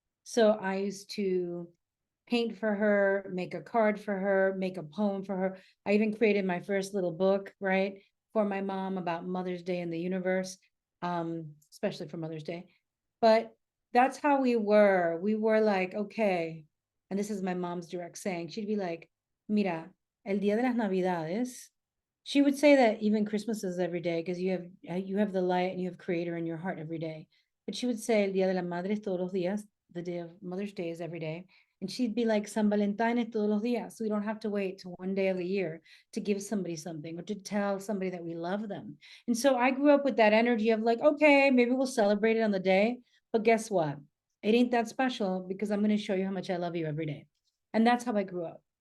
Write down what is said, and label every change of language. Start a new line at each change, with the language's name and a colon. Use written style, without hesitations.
English: So I used to paint for her, make a card for her, make a poem for her. I even created my first little book, right, for my mom about Mother's Day in the universe, especially for Mother's Day. But that's how we were. We were like, okay, and this is my mom's direct saying. She'd be like,
Spanish: mira, el día de las Navidades.
English: She would say that even Christmas is every day because you have the light and you have Creator in your heart every day. But she would say
Spanish: el día de la madre todos los días.
English: The day of Mother's Day is every day. And she'd be like,
Spanish: San Valentine es todos los días.
English: So we don't have to wait to one day of the year to give somebody something or to tell somebody that we love them. And so I grew up with that energy of like, okay, maybe we'll celebrate it on the day. But guess what? It ain't that special because I'm going to show you how much I love you every day. And that's how I grew up.